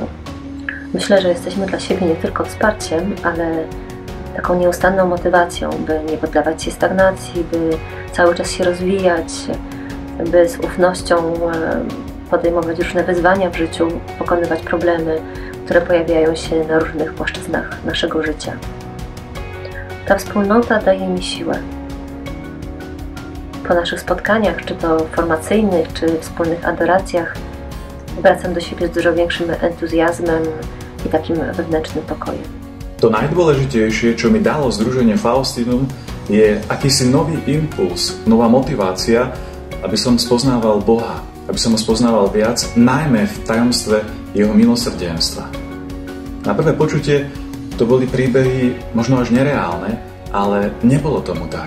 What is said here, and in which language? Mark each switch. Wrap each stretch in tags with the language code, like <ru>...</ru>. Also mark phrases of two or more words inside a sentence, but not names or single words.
<pl>Myślę, że jesteśmy dla siebie nie tylko wsparciem, ale taką nieustanną motywacją, by nie poddawać się stagnacji, by cały czas się rozwijać, by z ufnością podejmować różne wyzwania w życiu, pokonywać problemy, które pojawiają się na różnych płaszczyznach naszego życia. Ta wspólnota daje mi siłę. Po naszych spotkaniach, czy to formacyjnych, czy wspólnych adoracjach, wracam do siebie z dużo większym entuzjazmem i takim wewnętrznym pokojem.</pl> <sk>To najdôležitejšie, čo mi dalo združenie Faustinum, je akýsi nový impuls, nová motivácia, aby som spoznával Boha, aby som ho spoznával viac, najmä v tajomstve jeho milosrdenstva. Na prvé počutie to boli príbehy možno až nereálne, ale nebolo tomu tak.</sk>